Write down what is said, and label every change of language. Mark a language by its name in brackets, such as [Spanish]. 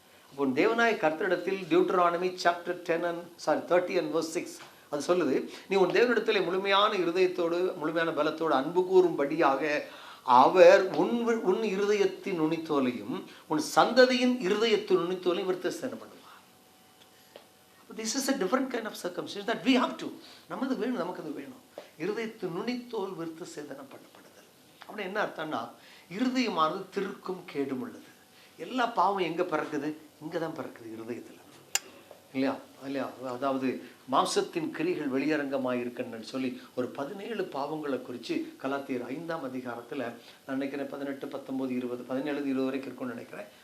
[Tamil] அப்போ தேவனாய கர்த்தரிடத்தில் டியூட்டரானமி சாப்டர் 30:6 அது சொல்லுது, நீ உன் தேவனிடத்தில் முழுமையான இருதயத்தோடு முழுமையான பலத்தோடு அன்பு கூறும்படியாக அவர் உன் இருதயத்தின் நுனித்தோலையும் உன் சந்ததியின் இருதயத்தின் நுனித்தோலையும் விருத்தசேதனம் பண்ணுவார். [English] This is a different kind of circumcision that we have to. [Tamil] நமது வேணும், நமக்கு அது வேணும். இருதயத்தின் நுனித்தோல் விருத்தசேதனம் பண்ணப்படுதல் அப்படி என்ன அர்த்தம்னா, இருதயமானது திருக்கும் கேடும் உள்ளது. எல்லா பாவம் எங்க பிறக்குது? இங்கே தான் பிறக்குது, இருதயத்தில் இல்லையா? இல்லையா? அதாவது மாம்சத்தின் கிரிகள் வெளியரங்கமாக இருக்குன்னு சொல்லி ஒரு 17 பாவங்களை குறித்து கலாத்தியர் 5ஆம் அதிகாரத்தில் நான் நினைக்கிறேன் 18, 19, 20, 17, 20 வரைக்கும் இருக்குன்னு நினைக்கிறேன்.